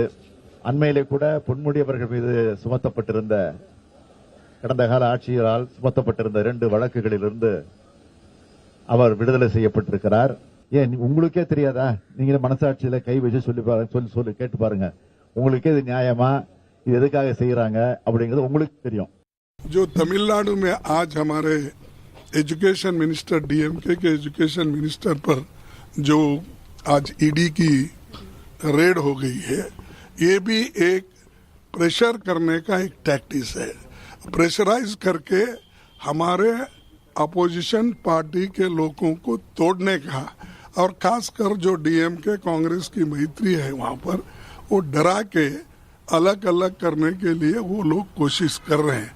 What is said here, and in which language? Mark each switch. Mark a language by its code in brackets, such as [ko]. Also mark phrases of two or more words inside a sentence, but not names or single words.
[ta] அண்மையிலே கூட பொன்முடி அவர்கள் மீது சுமத்தப்பட்டிருந்த கடந்த கால ஆட்சியால் சுமத்தப்பட்டிருந்த 2 வழக்குகளிலிருந்து அவர் விடுதலை செய்யப்பட்டிருக்கிறார். ஏன் உங்களுக்கே தெரியாதா? நீங்க மனசாட்சியில கை வச்சு சொல்லி கேட்டு பாருங்க. உங்களுக்கே இது நியாயமா, இது எதுக்காக செய்யறாங்க அப்படிங்கிறது உங்களுக்கு தெரியும். [hi] जो तमिलनाडु में आज हमारे [en] education minister, [hi] डीएमके के [en] education minister [hi] पर जो आज ईडी की रेड हो गई है, ये भी एक प्रेशर करने का एक टैक्टिस है। प्रेशराइज करके हमारे [en] opposition party [hi] के लोगों को तोड़ने का, और खासकर जो डीएमके कांग्रेस की मैत्री है वहां पर, वो डरा के अलग अलग करने के लिए वो लोग कोशिश कर रहे हैं।